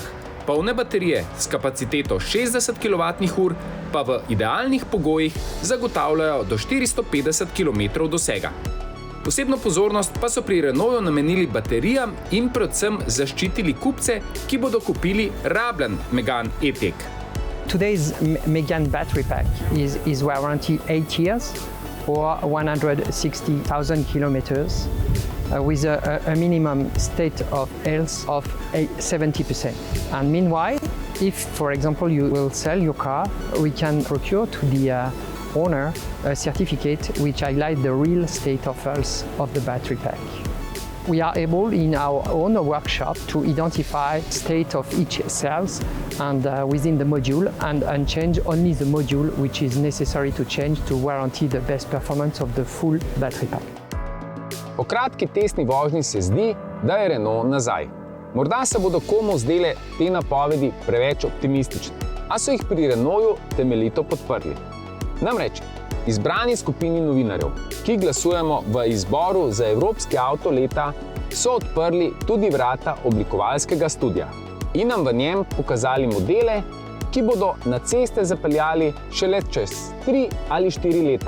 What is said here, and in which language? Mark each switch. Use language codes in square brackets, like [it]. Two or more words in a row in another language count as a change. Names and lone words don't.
[sl] Polne baterije s kapaciteto 60 kWh pa v idealnih pogojih zagotavljajo do 450 km dosega. Posebno pozornost pa so pri Renaultu namenili baterijam in predvsem zaščitili kupce, ki bodo kupili rabljen Megane E-Tech. [en] Today's Megane battery pack is warranty 8 years or 160,000 kilometers. With a minimum state of health of 70%. And meanwhile, if, for example, you will sell your car, we can procure to the owner a certificate which highlights the real state of health of the battery pack. We are able in our own workshop to identify state of each cells and within the module and change only the module which is necessary to change to guarantee the best performance of the full battery pack. [sl] Po kratki testni vožnji se zdi, da je Renault nazaj. Morda se bodo komu zdele te napovedi preveč optimistične, a so jih pri Renaultu temeljito podprli. Namreč, izbrani skupini novinarjev, ki glasujemo v izboru za Evropski avto leta, so odprli tudi vrata oblikovalskega studia in nam v njem pokazali modele, ki bodo na ceste zapeljali šele čez 3 ali 4 leta.